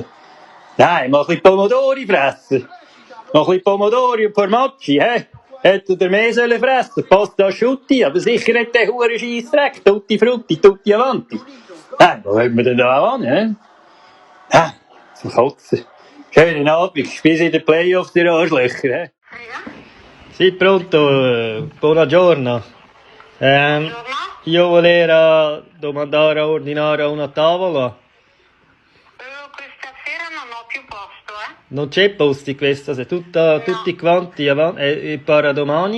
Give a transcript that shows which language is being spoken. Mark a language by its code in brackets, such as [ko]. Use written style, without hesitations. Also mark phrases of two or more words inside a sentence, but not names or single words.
[de] Nein, mal ein bisschen Pomodori fressen. Mal ein bisschen Pomodori und Formaggi, hä? Hätte der mehr sollen fressen, [it] Pasta Asciutti, [de] aber sicher nicht der Huren Scheissdreck. [it] Tutti Frutti, Tutti Avanti. [de] Nein, wo wollen wir denn da an, hä? Nein, zum Kotzen. Schönen Abend, bis in den Playoffs, ihr Arschlöcher, hä? [it] Sì, pronto, buongiorno. Io volevo domandare a ordinare una tavola. Questa sera non ho più posto, Non c'è posti questa sera, tutti quanti avanti, per domani?